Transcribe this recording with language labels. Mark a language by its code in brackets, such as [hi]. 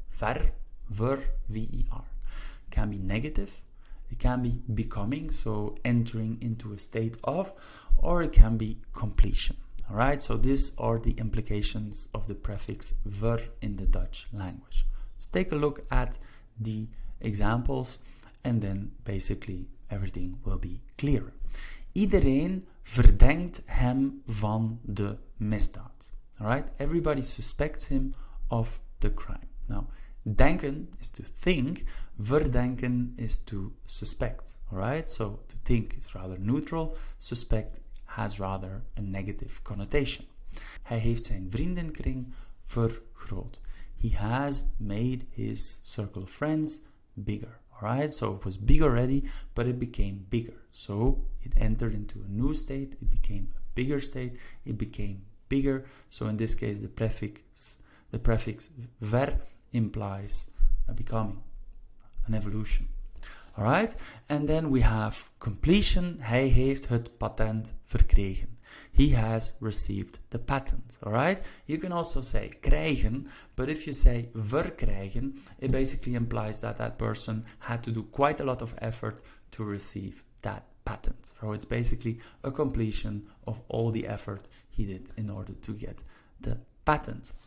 [en] Ver, ver, ver. Can be negative, it can be becoming, so entering into a state of, or it can be completion. Alright, so these are the implications of the prefix ver in the Dutch language. Let's take a look at the examples and then basically everything will be clearer. [nl] Iedereen verdenkt hem van de misdaad. [en] Alright, everybody suspects him of the crime. Now, denken is to think, verdenken is to suspect. Alright, so to think is rather neutral, suspect has rather a negative connotation. [nl] Hij heeft zijn vriendenkring vergroot. [en] He has made his circle of friends bigger. Alright, so it was big already, but it became bigger. So it entered into a new state, it became a bigger state, it became bigger. So in this case, the prefix ver implies a becoming, an evolution. Alright, and then we have completion. [nl] Hij heeft het patent verkregen. [en] He has received the patent. Alright, you can also say krijgen, but if you say verkrijgen, it basically implies that that person had to do quite a lot of effort to receive that patent. So it's basically a completion of all the effort he did in order to get the patent.